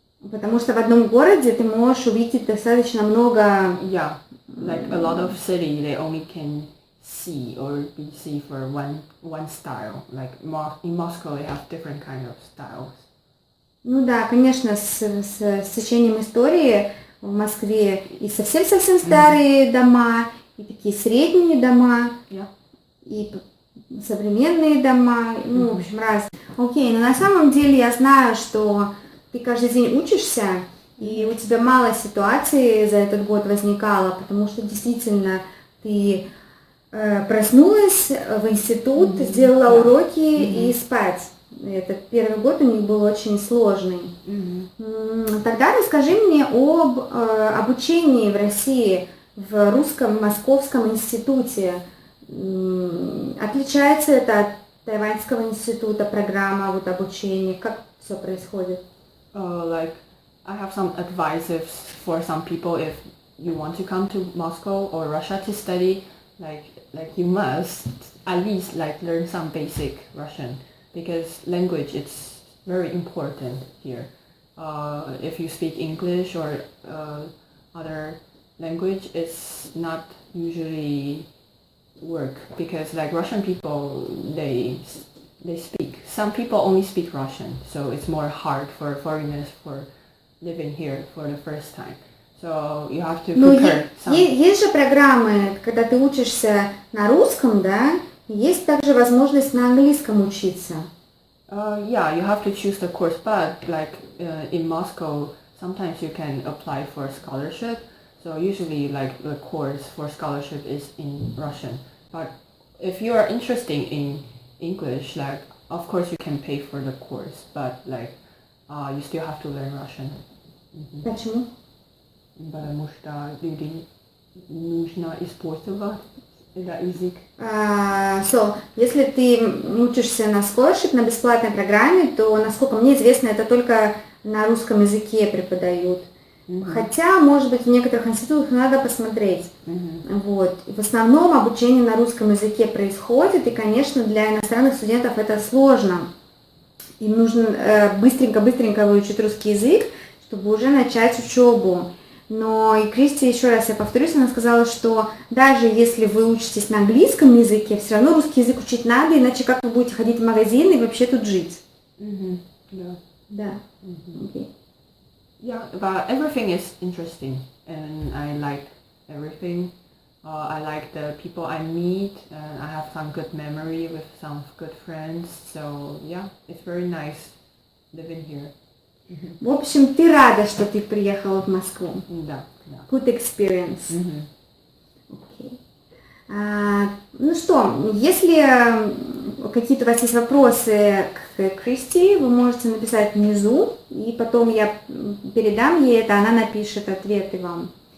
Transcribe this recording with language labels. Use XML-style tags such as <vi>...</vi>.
<ru>Потому что в одном городе ты можешь увидеть достаточно много...</ru> <en>Yeah, like a lot of city, they only can see or see for one style. Like in Moscow, they have different kind of styles.</en> <ru>Ну да, конечно, с течением истории в Москве и совсем-совсем старые дома, и такие средние дома, и современные дома, ну, в общем, разные. Окей, но на самом деле я знаю, что ты каждый день учишься, и у тебя мало ситуаций за этот год возникало, потому что действительно ты проснулась в институт, сделала уроки и спать. Этот первый год у них был очень сложный. Тогда расскажи мне об обучении в России в Русском Московском институте. Отличается это от Тайваньского института, программа вот обучения? Как все происходит?</ru> <en>Like, I have some advices for some people if you want to come to Moscow or Russia to study, like you must at least like learn some basic Russian because language it's very important here. If you speak English or other language, it's not usually work because like Russian people they speak. Some people only speak Russian, so it's more hard for foreigners for living here for the first time. So you have to prepare some.</en> <ru>Есть же программы, когда ты учишься на русском, да, есть также возможность на английском учиться.</ru> <en>Yeah, you have to choose the course, but like in Moscow, sometimes you can apply for scholarship. So usually like the course for scholarship is in Russian. But if you are interested in English, like of course you can pay for the course, but like you still have to learn Russian.</en> <ru>Почему? Потому что люди нужно использовать этот язык. So, если ты учишься на scholarship, на бесплатной программе, то, насколько мне известно, это только на русском языке преподают. Хотя, может быть, в некоторых институтах надо посмотреть. Вот. В основном обучение на русском языке происходит, и, конечно, для иностранных студентов это сложно. Им нужно быстренько выучить русский язык, чтобы уже начать учебу. Но и Кристи, еще раз я повторюсь, она сказала, что даже если вы учитесь на английском языке, все равно русский язык учить надо, иначе как вы будете ходить в магазин и вообще тут жить?</ru> <en>Yeah.</en> <ru>Да. Okay.</ru> <en>Yeah, but everything is interesting, and I like everything. I like the people I meet, and I have some good memory with some good friends. So yeah, it's very nice living here.</en> <ru>В общем, ты рада, что ты приехала в Москву? Да.</ru> <en>Good experience. Okay.</en> <ru>Ну что, если какие-то у вас есть вопросы к Кристи, вы можете написать внизу, и потом я передам ей это, она напишет ответы вам.</ru>